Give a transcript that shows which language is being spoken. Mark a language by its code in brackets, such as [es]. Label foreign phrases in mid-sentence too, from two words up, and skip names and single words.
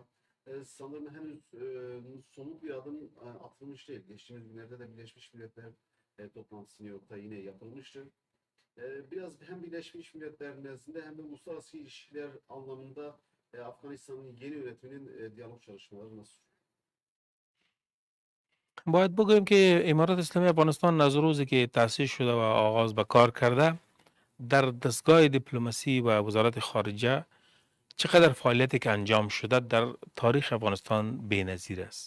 [tr] Sanırım henüz somut bir adım atılmış değil. Geçtiğimiz günlerde de Birleşmiş Milletler toplantısı New York'ta yine yapılmıştır. Biraz hem Birleşmiş Milletler nezdinde hem de uluslararası ilişkiler anlamında Afganistan'ın yeni yönetiminin diyalog çalışmaları nasıl? [fa] باید بگوییم که امارات اسلامی افغانستان از روزی که تأسیس شده و آغاز به کار کرده در دستگاه دیپلماسی و وزارت خارجه چقدر فعالیتی که انجام شده در تاریخ افغانستان بی‌نظیر است.